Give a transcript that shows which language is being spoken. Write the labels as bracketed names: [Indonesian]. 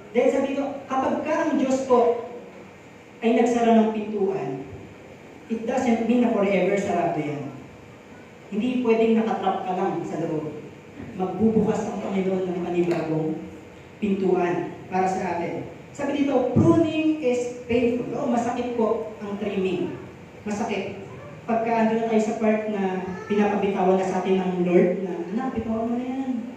[Filipino] Dahil sabi ko, kapag ka ang Diyos po ay nagsara ng pintuan, it doesn't mean na forever sarado yan. Hindi pwedeng nakatrap ka lang sa loob. Magbubukas ang Panginoon ng panibagong pintuan para sa atin. Sabi dito, [English] pruning is painful. [Filipino] O, masakit po ang trimming. Masakit. Pagka ando na tayo sa part na pinapabitawan na sa atin ng Lord, na, anak, bitawan mo na yan.